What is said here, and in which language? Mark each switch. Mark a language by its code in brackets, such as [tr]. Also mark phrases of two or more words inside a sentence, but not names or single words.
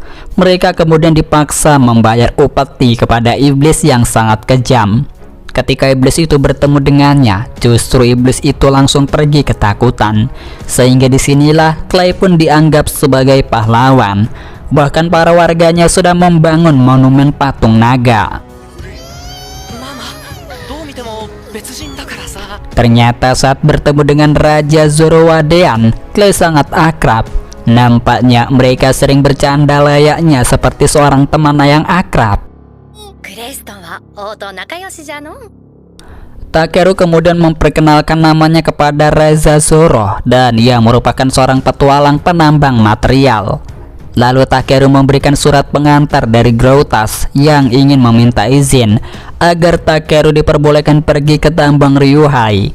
[id] Mereka kemudian dipaksa membayar upeti kepada iblis yang sangat kejam. Ketika iblis itu bertemu dengannya, justru iblis itu langsung pergi ketakutan. Sehingga disinilah Clay pun dianggap sebagai pahlawan. Bahkan para warganya sudah membangun monumen patung naga. [ja] ママ、どう見ても別人だからさ。 [id] Ternyata saat bertemu dengan Raja Zorowadean, Clay sangat akrab. Nampaknya mereka sering bercanda layaknya seperti seorang teman yang akrab. [ja] クレイストンは王と仲良しじゃの。 [id] Takeru kemudian memperkenalkan namanya kepada Reza Zoro dan ia merupakan seorang petualang penambang material. Lalu Takeru memberikan surat pengantar dari Groutas yang ingin meminta izin agar Takeru diperbolehkan pergi ke tambang Ryuhai.